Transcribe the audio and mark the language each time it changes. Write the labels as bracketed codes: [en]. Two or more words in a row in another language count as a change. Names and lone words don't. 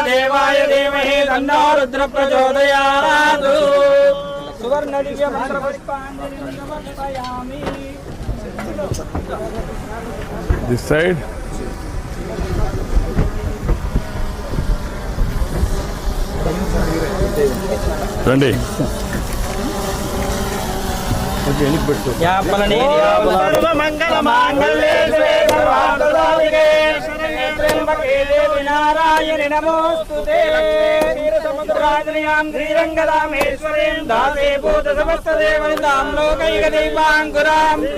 [sa] महादेवाय धीमहि तन्नो रुद्र प्रचोदयात् सुवर्णदिव्य मंत्रपुष्पाञ्जलिं समर्पयामि [en] This side. [te] రండి [sa] మంగళ మాంగళ్యే సర్వార్థసాధికే త్ర్యంబకే దేవి నారాయణి నమోస్తుతే క్షీరసముద్రాద్రియాం శ్రీరంగరామేశ్వరీం దాసే భూత సమస్త దేవనితాం లోకైక దీపాంకురాం